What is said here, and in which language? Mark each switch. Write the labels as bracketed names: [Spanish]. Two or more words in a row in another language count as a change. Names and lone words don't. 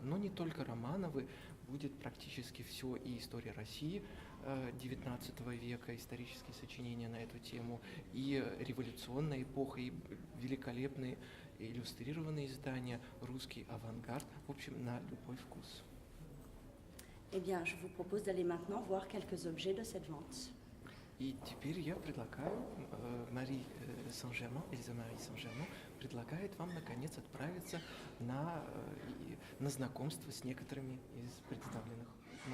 [Russian] Но не только Романовы, будет практически все и история России XIX века, исторические сочинения на эту тему, и революционная эпоха, и великолепные иллюстрированные издания, русский авангард, в общем, на любой вкус. [French] Eh bien, je vous propose d'aller maintenant voir quelques objets de cette vente. [Russian] И теперь я предлагаю, Эльза Мари Сен-Жермен предлагает вам, наконец, отправиться на знакомство с некоторыми из представленных